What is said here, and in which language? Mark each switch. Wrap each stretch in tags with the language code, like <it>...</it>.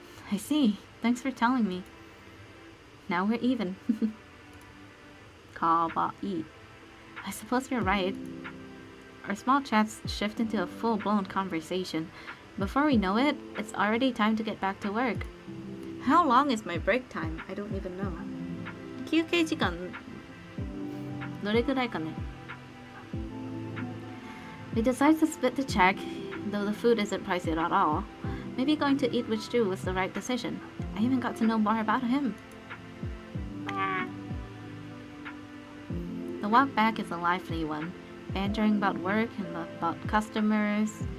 <en>I see. Thanks for telling me. Now we're even. Kawaii. I suppose you're right. Our small chats shift into a full-blown conversation. Before we know it, it's already time to get back to work. How long is my break time? I don't even know.</en> <ja>休憩時間どれくらいかね?</ja> <en>We decided to split the check, though the food isn't pricey at all. Maybe going to eat with Stu was the right decision. I even got to know more about him. The walk back is a lively one, bantering about work and about customers.</en>